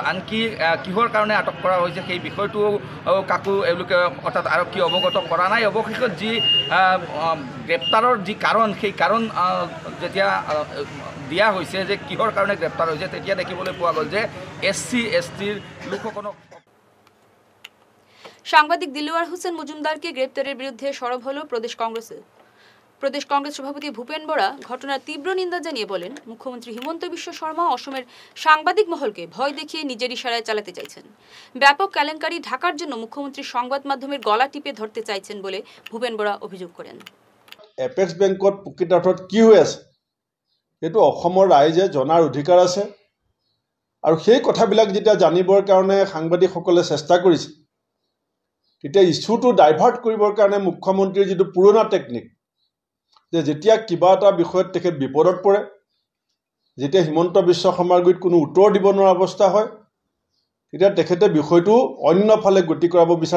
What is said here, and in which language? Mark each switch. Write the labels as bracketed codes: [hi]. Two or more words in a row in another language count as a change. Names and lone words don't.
[as] আনকি কিহৰ কাৰণে আটক কৰা হৈছে সেই বিষয়টো কাকো এওঁলোকে অৰ্থাৎ আৰক্ষী অৱগত কৰা নাই। অৱশেষত যি গ্ৰেপ্তাৰৰ যি কাৰণ, সেই কাৰণ যেতিয়া দিয়া হৈছে যে কিহৰ কাৰণে গ্ৰেপ্তাৰ হৈছে, তেতিয়া দেখিবলৈ পোৱা গ'ল যে SC ST লোকসকলক। [bn] সাংবাদিক দিলওয়ার হোসেন মজুমদারকে গ্রেপ্তারের বিরুদ্ধে সরব হল প্রদেশ কংগ্রেস সভাপতি ভূপেন বরা। ঘটনার তীব্র নিন্দা জানিয়ে বলেন, মুখ্যমন্ত্রী হিমন্ত বিশ্ব শর্মা অসমের সাংবাদিক মহলকে ভয় দেখিয়ে নিজের ইশারায় চালাতে চাইছেন। ব্যাপক কেলেঙ্কারি ঢাকার জন্য মুখ্যমন্ত্রী সংবাদ মাধ্যমের গলা টিপে ধরতে চাইছেন বলে ভূপেন বরা অভিযোগ করেন। [as] এপেক্স বেংকত প্ৰকৃত অৰ্থত কি হৈ আছে সেইটো অসমৰ ৰাইজে জনাৰ অধিকাৰ আছে। আৰু সেই কথাবিলাক যেতিয়া জানিবৰ কাৰণে সাংবাদিকসকলে চেষ্টা কৰিছে, তেতিয়া ইছ্যুটো ডাইভাৰ্ট কৰিবৰ কাৰণে মুখ্যমন্ত্ৰীৰ যিটো পুৰণা টেকনিক, যে যেতিয়া কিবা এটা বিষয়ত তেখেত বিপদত পৰে, যেতিয়া হিমন্ত বিশ্ব শৰ্মাৰ গুৰিত কোনো উত্তৰ দিব নোৱাৰা অৱস্থা হয়, তেতিয়া তেখেতে বিষয়টো অন্য ফালে গতি কৰাব বিচাৰে।